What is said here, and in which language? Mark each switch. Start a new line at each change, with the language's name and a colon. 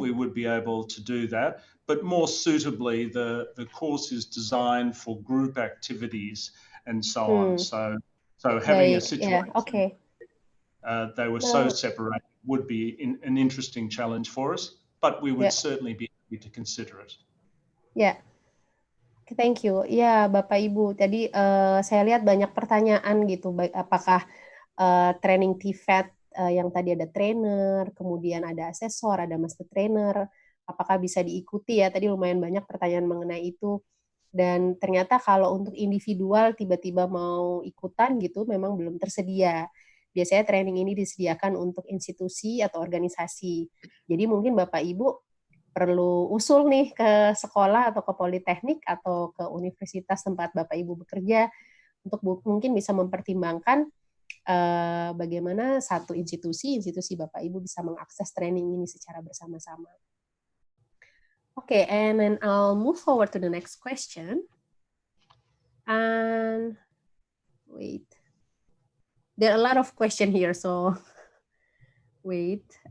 English: We would be able to do that. But more suitably, the course is designed for group activities and so on. So having a situation they were so separated would be an interesting challenge for us, but we would certainly be happy to consider it. Ya, thank you.
Indonesian: Ya, Bapak Ibu, tadi saya lihat banyak pertanyaan gitu, baik apakah training TVET yang tadi ada trainer, kemudian ada asesor, ada master trainer, apakah bisa diikuti ya? Tadi lumayan banyak pertanyaan mengenai itu. Dan ternyata kalau untuk individual tiba-tiba mau ikutan gitu, memang belum tersedia. Biasanya training ini disediakan untuk institusi atau organisasi. Jadi mungkin Bapak Ibu perlu usul nih ke sekolah atau ke politeknik atau ke universitas tempat Bapak Ibu bekerja untuk mungkin bisa mempertimbangkan bagaimana satu institusi Bapak Ibu bisa mengakses training ini secara bersama-sama.
English: Okay, and then I'll move forward to the next question. And wait, there are a lot of questions here, so wait.